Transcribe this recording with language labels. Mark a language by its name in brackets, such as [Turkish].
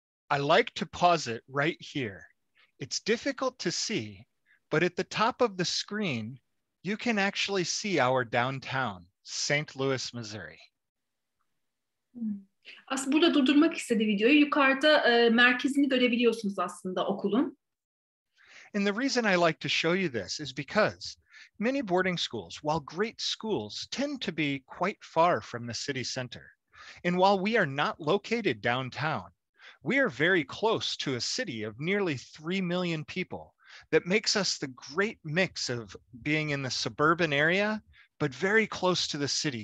[English] I like to pause it right here. It's difficult to see, but at the top of the screen, you can actually see our downtown, St. Louis, Missouri. [Turkish] Aslında burada durdurmak istediği videoyu. Yukarıda merkezini görebiliyorsunuz aslında okulun. [English] And the reason I like to show you this is because many boarding schools, while great schools, tend to be quite far from the city center. And while we are not located downtown, we are very close to a city of nearly 3 million people that makes us the great mix of being in the suburban area, but very close to the city.